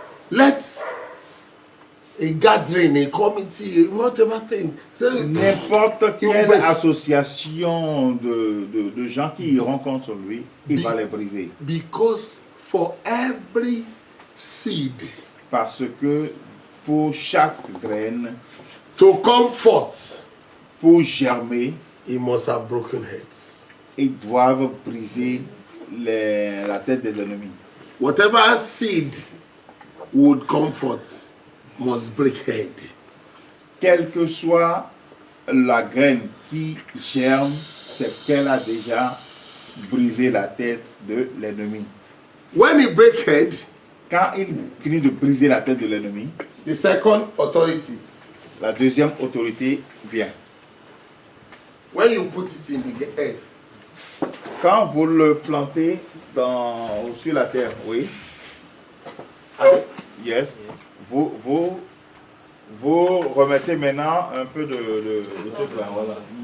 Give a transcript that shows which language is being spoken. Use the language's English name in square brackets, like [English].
[English] Let a gathering, a committee, whatever thing. [French] N'importe quelle association de gens qui iront contre lui, il va les briser. [English] Because for every seed, [French] parce que pour chaque graine, [English] to come forth, [French] pour germer, [English] he must have broken heads. [French] Ils doivent briser la tête des ennemis. [English] Whatever seed would come forth must break head. [French] Quelle que soit la graine qui germe, c'est qu'elle a déjà brisé la tête de l'ennemi. [English] When he break head, [French] quand il finit de briser la tête de l'ennemi, [English] the second authority, [French] la deuxième autorité vient. [English] When you put it in the earth, [French] quand vous le plantez sur la terre, oui. [English] Yes. [French] Vous remettez maintenant un peu de truc là, voilà.